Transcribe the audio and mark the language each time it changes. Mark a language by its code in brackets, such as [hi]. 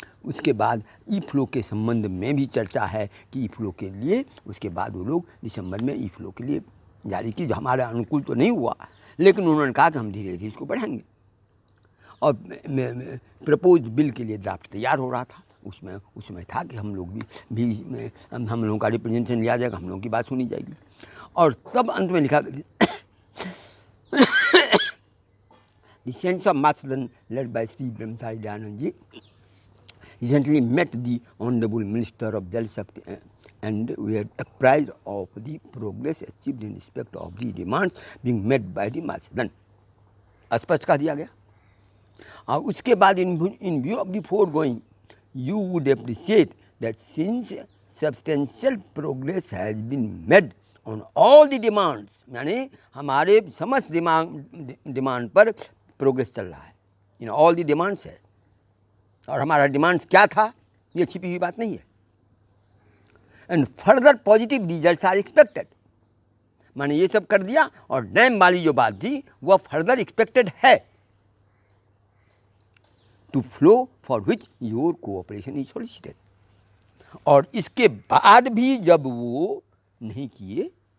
[hi] उसके बाद ई फ्लो के संबंध में भी चर्चा है कि ई फ्लो के लिए, उसके बाद वो लोग दिसंबर में ई फ्लो के लिए जारी की, जो हमारे अनुकूल तो नहीं हुआ, लेकिन उन्होंने कहा कि हम धीरे धीरे इसको बढ़ाएंगे। और प्रपोज बिल के लिए ड्राफ्ट तैयार हो रहा था, उसमें था कि हम लोग भी हम लोगों का रिप्रेजेंटेशन लिया जाएगा, हम लोगों की बात सुनी जाएगी। और तब अंत में लिखा [en] The Saints of Macedonia, led by Sri Brahmachari Dayanand ji, recently met the Honorable Minister of Jal Shakti and were apprised of the progress achieved in respect of the demands being met by the Macedon. [hi] स्पष्ट कर दिया गया। और उसके बाद [en] in view of the foregoing, you would appreciate that since substantial progress has been made on all the demands, [hi] यानी हमारे समस्त डिमांड पर प्रोग्रेस चल रहा है, इन ऑल दी डिमांड्स है। और हमारा डिमांड्स क्या था, ये छिपी हुई बात नहीं है। [en] and further positive results are expected, [hi] माने ये सब कर दिया और डैम वाली जो बात थी वह फर्दर एक्सपेक्टेड है, [en] To flow for which your cooperation is solicited. [hi] और इसके बाद भी जब वो नहीं किए